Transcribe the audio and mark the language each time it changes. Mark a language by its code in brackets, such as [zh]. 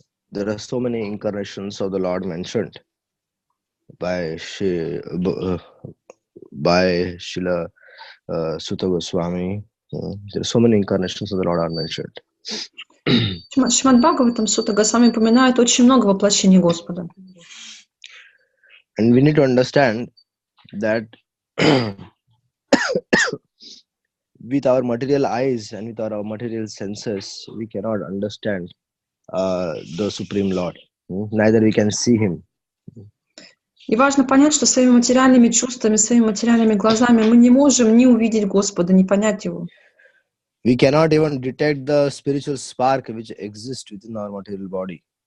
[en] there are so many incarnations of the Lord mentioned by Srila Sutta Goswami. There are so many incarnations of the Lord are mentioned. [ru] Шримад Бхагаватам Сутта Госвами упоминает очень много воплощений Господа. [en] And we need to understand that with our material eyes and with our material senses, we cannot understand the Supreme Lord. Neither we can see Him. [ru] И важно понять, что своими материальными чувствами, своими материальными глазами мы не можем ни увидеть Господа, ни понять Его. [en] We cannot even detect the spiritual spark which exists within our material body.